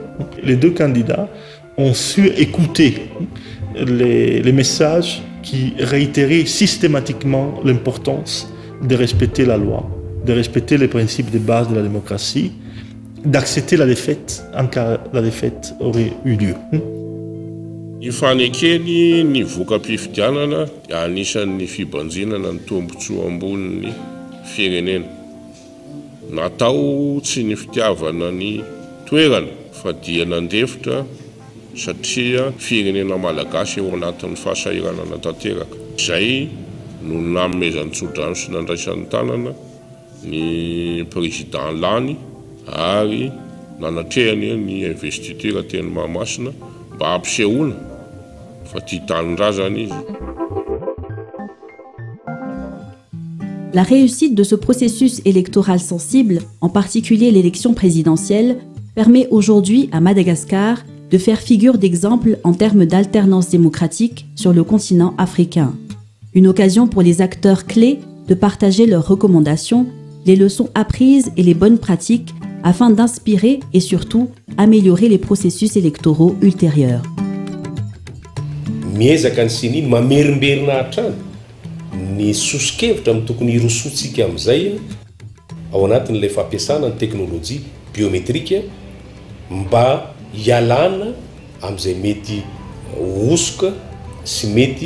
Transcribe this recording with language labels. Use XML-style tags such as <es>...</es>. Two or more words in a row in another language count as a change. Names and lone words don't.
<fr>Les 2 candidats ont su écouter les messages qui réitéraient systématiquement l'importance de respecter la loi, de respecter les principes de base de la démocratie, d'accepter la défaite en cas la défaite aurait eu lieu.</fr> <mg>Ifanekely ny voka-pifidianana anisan'ny fibanjinana ny tombotsoa ambonin'ny firenena natao tsy ny fitiavana ny toerana fa dia nandefitra satria firenena malagasy eo anatin'ny fahasahiranana tanteraka. Izay no namezan-tsodrano sy nandraisan'ny tanana ny président Lany ary nanatrehany ny investiture teny Mahamasina mba hampisehoana fa tia tanin-drazana izy.</mg> <fr>La réussite de ce processus électoral sensible, en particulier l'élection présidentielle, permet aujourd'hui à Madagascar de faire figure d'exemple en termes d'alternance démocratique sur le continent africain. Une occasion pour les acteurs clés de partager leurs recommandations, les leçons apprises et les bonnes pratiques afin d'inspirer et surtout améliorer les processus électoraux ultérieurs.</fr> <mg>Ny sosikevitra amin'ny tokony hirosotsika amin'izay ao anatin'ilay fampiasana ny teknôlôjia biometrika mba hialana amin'izay mety osoka sy mety</mg>